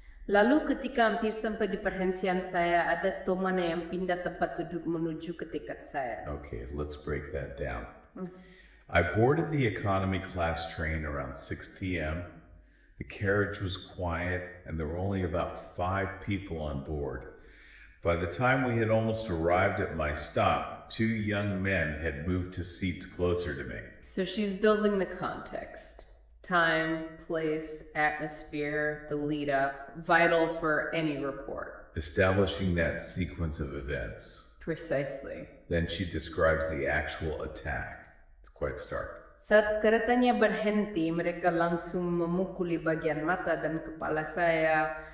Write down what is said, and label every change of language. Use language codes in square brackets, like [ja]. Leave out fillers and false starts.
[id] Lalu ketika hampir sampai di perhentian saya, ada teman yang pindah tempat duduk menuju ke dekat saya. [en] Okay, let's break that down. I boarded the economy class train around 6 p.m. The carriage was quiet and there were only about 5 people on board. By the time we had almost arrived at my stop, 2 young men had moved to seats closer to me. So she's building the context. Time, place, atmosphere, the lead up, vital for any report. Establishing that sequence of events. Precisely. Then she describes the actual attack. It's quite stark. [id] Saat keretanya berhenti, mereka langsung memukuli bagian mata dan kepala saya.